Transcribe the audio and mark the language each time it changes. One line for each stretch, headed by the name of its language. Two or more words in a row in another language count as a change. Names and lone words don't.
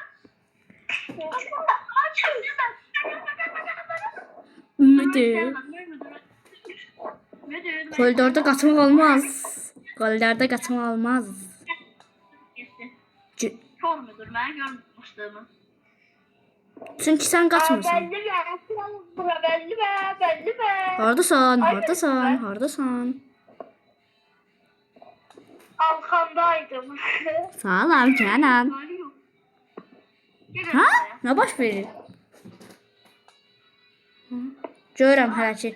Turkish: Müdür. Koridorda kaçmak olmaz. Koridorda kaçmak olmaz. Kör müdür, ben görmüştüm. Çünkü sen kaçmıyorsun. Belli be.
Azerbaijani: Hardasan?
Turkish: Arkamdaydım.
Azerbaijani: Salam Kenan. Ha? Ne baş verir? Görürəm hələ ki.